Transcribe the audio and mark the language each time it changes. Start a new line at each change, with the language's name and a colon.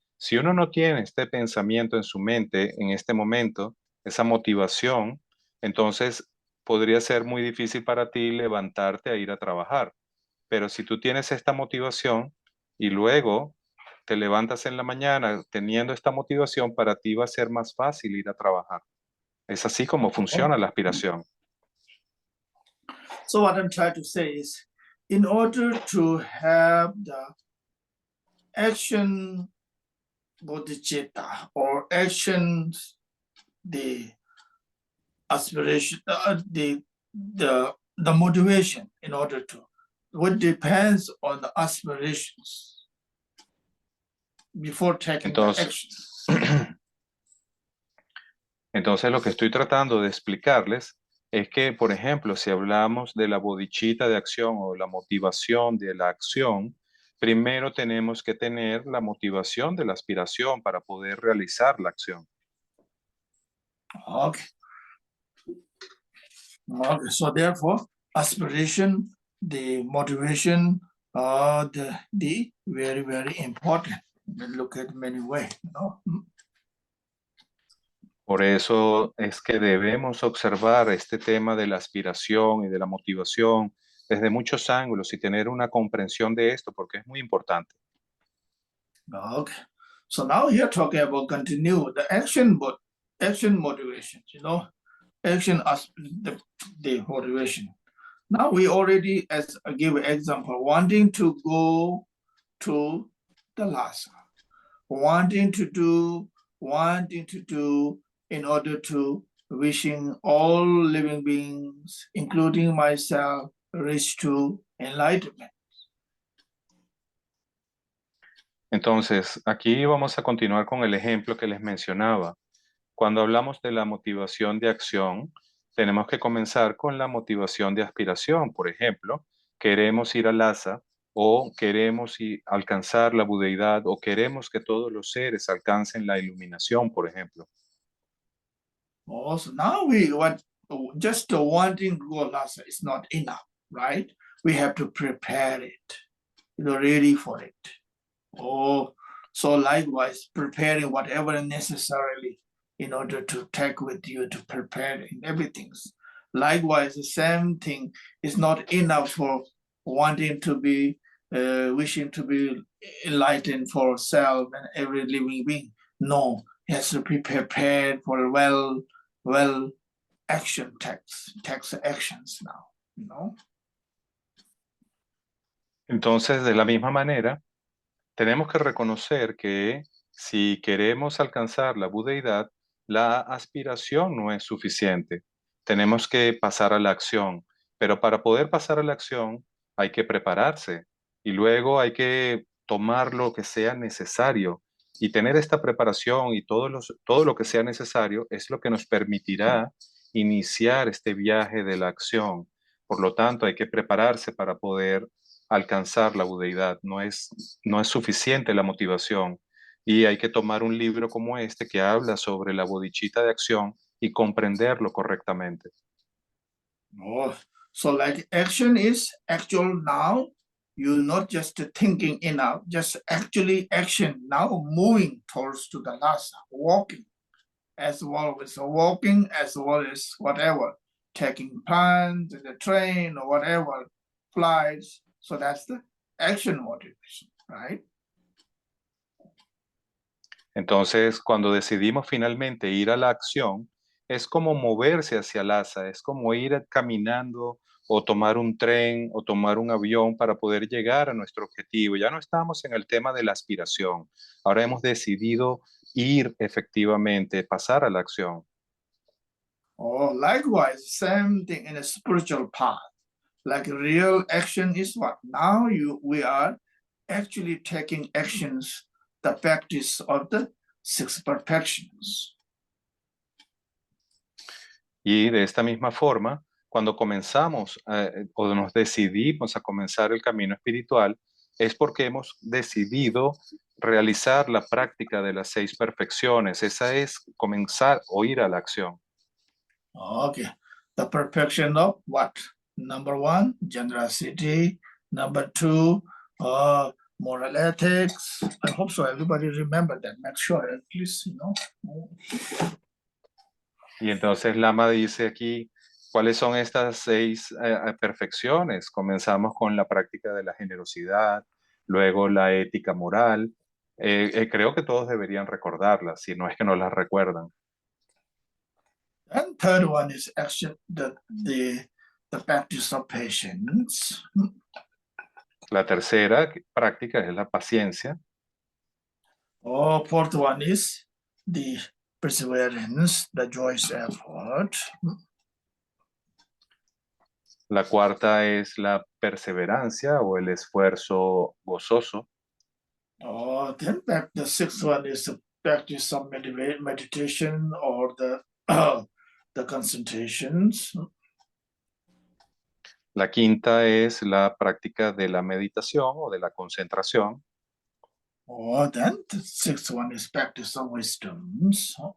Spanish: Si uno no tiene este pensamiento en su mente en este momento, esa motivación, entonces podría ser muy difícil para ti levantarte a ir a trabajar. Pero si tú tienes esta motivación y luego te levantas en la mañana teniendo esta motivación, para ti va a ser más fácil ir a trabajar. Es así como funciona la aspiración.
English: So what I'm trying to say is, in order to have the action bodhicitta or actions, the aspiration, the motivation in order to, what depends on the aspirations before taking the actions.
Spanish: Entonces lo que estoy tratando de explicarles es que, por ejemplo, si hablamos de la bodhicitta de acción o la motivación de la acción, primero tenemos que tener la motivación de la aspiración para poder realizar la acción.
English: Okay. Okay. So therefore, aspiration, the motivation, the very, very important. We look at many ways, you know.
Spanish: Por eso es que debemos observar este tema de la aspiración y de la motivación desde muchos ángulos y tener una comprensión de esto porque es muy importante.
English: Okay. So now here talking about continue the action motivation, you know, action as the motivation. Now we already, as I give an example, wanting to go to the Lhasa, wanting to do in order to wishing all living beings, including myself, reach to enlightenment.
Spanish: Entonces, aquí vamos a continuar con el ejemplo que les mencionaba. Cuando hablamos de la motivación de acción, tenemos que comenzar con la motivación de aspiración. Por ejemplo, queremos ir a Lhasa o queremos alcanzar la budeidad o queremos que todos los seres alcancen la iluminación, por ejemplo.
English: Also, now we want just wanting to go Lhasa is not enough, right? We have to prepare it, you know, ready for it. Oh, so likewise, preparing whatever necessarily in order to take with you to prepare everything. Likewise, the same thing is not enough for wanting to be, wishing to be enlightened for self and every living being. No, it has to be prepared for well action takes actions now, you know.
Spanish: Entonces, de la misma manera, tenemos que reconocer que si queremos alcanzar la budeidad, la aspiración no es suficiente. Tenemos que pasar a la acción, pero para poder pasar a la acción hay que prepararse y luego hay que tomar lo que sea necesario. Y tener esta preparación y todo lo que sea necesario es lo que nos permitirá iniciar este viaje de la acción. Por lo tanto, hay que prepararse para poder alcanzar la budeidad. No es suficiente la motivación. Y hay que tomar un libro como este que habla sobre la bodhicitta de acción y comprenderlo correctamente.
English: Oh, so like action is actual now. You're not just thinking enough, just actually action now, moving towards to the Lhasa, walking as well as whatever, taking planes in the train or whatever, flights. So that's the action motivation, right?
Spanish: Entonces, cuando decidimos finalmente ir a la acción, es como moverse hacia Lhasa, es como ir caminando o tomar un tren o tomar un avión para poder llegar a nuestro objetivo. Ya no estamos en el tema de la aspiración. Ahora hemos decidido ir efectivamente, pasar a la acción.
English: Oh, likewise, same thing in a spiritual path. Like real action is what? Now we are actually taking actions, the practice of the six perfections.
Spanish: Y de esta misma forma, cuando comenzamos o nos decidimos a comenzar el camino espiritual, es porque hemos decidido realizar la práctica de las 6 perfecciones. Esa es comenzar o ir a la acción.
English: Okay, the perfection of what? Number 1, generosity. Number 2, moral ethics. I hope so. Everybody remember that. Make sure at least, you know.
Spanish: Y entonces Lama dice aquí ¿Cuáles son estas 6 perfecciones? Comenzamos con la práctica de la generosidad, luego la ética moral. Creo que todos deberían recordarlas, si no es que no las recuerdan.
English: And third one is action, the practice of patience.
Spanish: La tercera práctica es la paciencia.
English: Fourth one is the perseverance, the joyous effort.
Spanish: La cuarta es la perseverancia o el esfuerzo gozoso.
English: Then the sixth one is the practice of meditation or the concentrations.
Spanish: La quinta es la práctica de la meditación o de la concentración.
English: Then the sixth one is practice of wisdoms.